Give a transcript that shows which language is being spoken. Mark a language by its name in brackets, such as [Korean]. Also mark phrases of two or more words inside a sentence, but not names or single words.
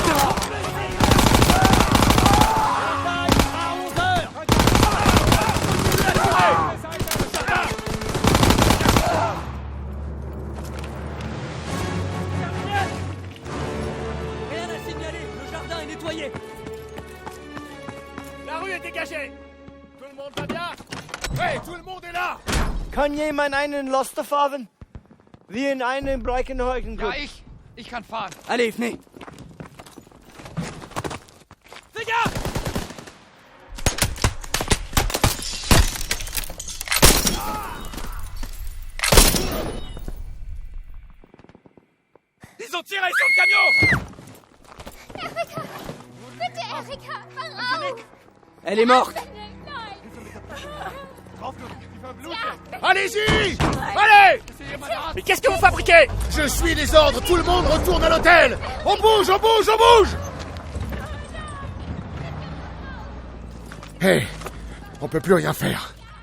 [French] Rien à signaler, le jardin est nettoyé. La rue est dégagée! Tout le monde va bien? Hey, tout le monde est là! [German] Kann jemand einen Laster fahren? Wir in einen Breckenhäusen. Ja, ich kann fahren. [French] Allez, venez. Fais gaffe! Ils ont tiré sur le camion! [German] Erika! Bitte, Erika! Wach auf! [French] Elle est morte. [German] Nein! [French] Allez-y! Allez! Mais qu'est-ce que vous fabriquez? Je suis les ordres, tout le monde retourne à l'hôtel. On bouge, on bouge, on bouge. Hé, on peut plus rien faire.